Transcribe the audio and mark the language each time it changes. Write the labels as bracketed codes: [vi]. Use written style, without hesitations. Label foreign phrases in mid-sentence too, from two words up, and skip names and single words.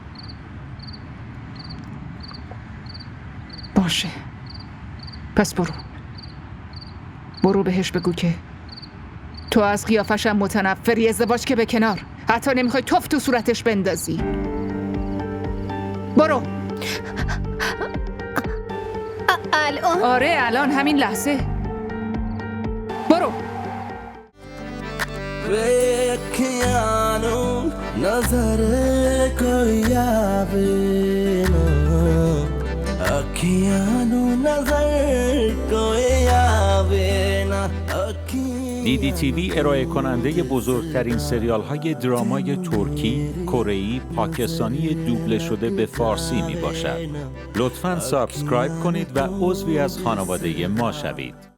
[fa] باشه، پس برو بهش بگو که تو از قیافشم متنفری، ازدواج که به کنار، حتی نمیخوای توف تو صورتش بندازی. برو. الان؟ آره الان، همین لحظه. برو. [hi] नजर कोई आवे ना अखियाँ नजर कोई आवे ना [fa] DDTV ارائه کننده بزرگترین سریال های درامای ترکی، کره‌ای، پاکستانی دوبله شده به فارسی می باشد. لطفاً سابسکرایب کنید و عضوی از خانواده ما شوید.